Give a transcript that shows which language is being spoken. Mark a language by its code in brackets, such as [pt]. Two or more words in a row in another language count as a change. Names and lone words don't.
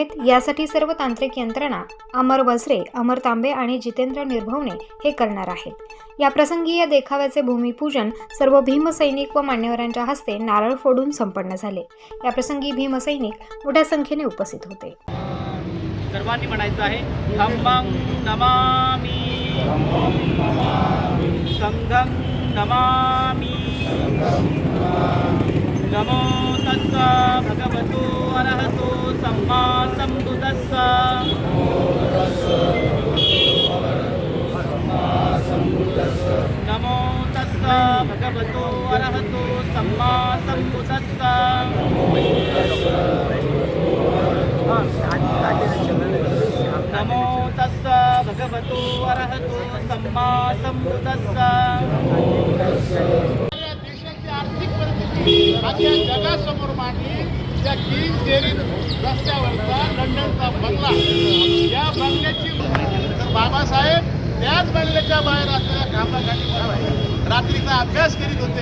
[mr] यासाठी सर्व तांत्रिक यंत्रणा अमर वझरे, अमर तांबे आणि जितेंद्र निर्भवणे हे करणार आहेत। या प्रसंगी या देखाव्याचे भूमिपूजन सर्व भीमसैनिक व मान्यवरांच्या हस्ते नारळ फोडून संपन्न झाले। या प्रसंगी भीमसैनिक मोठ्या संख्येने उपस्थित होते। सर्वांनी म्हणायचं आहे [pi] धम्मं नमामि संघं नमामि नमो तस्स भगवतो अरहतो सम्मा सम्बुद्धस्स नमो तस्स भगवतो अरहतो सम्मा सम्बुद्धस्स नमो तस्स भगवतो अरहतो सम्मा सम्बुद्धस्स। [mr] देशाची आर्थिक परिस्थिती आजच्या जगासमोर मांडली। त्या किंग डेअरी रस्त्यावरचा लंडनचा बंगला, या बंगल्याची तर बाबासाहेब त्याच बंगल्याच्या बाहेर असलेल्या खांबाखाली रात्रीचा अभ्यास करीत होते।